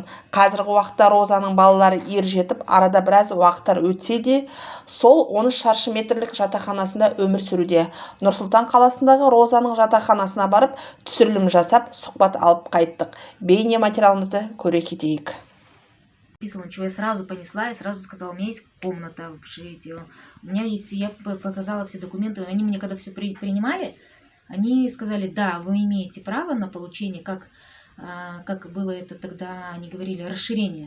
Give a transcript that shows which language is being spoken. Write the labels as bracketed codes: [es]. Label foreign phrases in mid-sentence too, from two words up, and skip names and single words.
[kk] Қазіргі уақытта Розаның балалары ер жетіп, арада біраз уақыттар өтсе де, сол 13 шаршы метрлік жатақханасында өмір сүруде. Нұр-Сұлтан қаласындағы Розаның жатақханасына барып, түсірілім жасап, сұхбат алып қайттық. Бейне материалымызды көре кетейік. [ru] Чего я сразу понесла, я сразу сказала, у меня есть комната в общежитии, у меня есть, я показала все документы, они мне когда все принимали, они сказали, да, вы имеете право на получение, как было это тогда, они говорили, расширение.